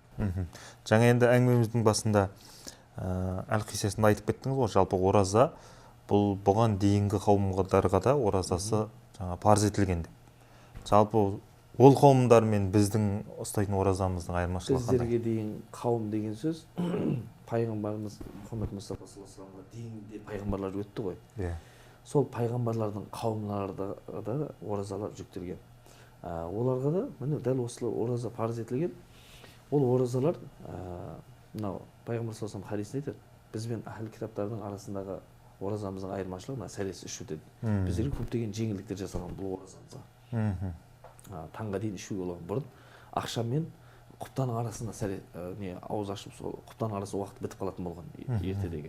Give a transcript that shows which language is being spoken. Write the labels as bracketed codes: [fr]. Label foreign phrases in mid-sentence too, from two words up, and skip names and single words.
[kk] Жаңа енді әңгімеміздің басында әл-қисасында айтып кеттіңіз ғой, жалпы ораза бұл бұған дейінгі қауымдарға да оразасы жаңа парыз етілген деп. жалпы ол қауымдар мен біздің ұстайтын оразамыздың айырмашылығы қандай? Біздерге дейін қауым деген сөз пайғамбарымыз Мұхаммед Мұстафа [ar] صلى الله عليه و [kk] дейінгі пайғамбарлар өтті ғой. Иә. Сол пайғамбарлардың қауымдарында да оразалар жүктелген. Оларға да міне дәл осылай ораза парыз етілген. Ол оразалар мынау пайғамбар [ar] صلى الله عليه وسلم [kk] хадисінде айтады, бізбен ахл кітаптардың арасындағы оразамыздың айырмашылығы мына сәлесі ішу деді. Біздерге көптеген жеңілдіктер жасалған бұл оразамызға. Таңға дейін ішуге болған. Бұрын ақшам мен құптаның арасында ауыз ашып сол құптаның арасы уақыт бітіп қалатын болған ертедегі.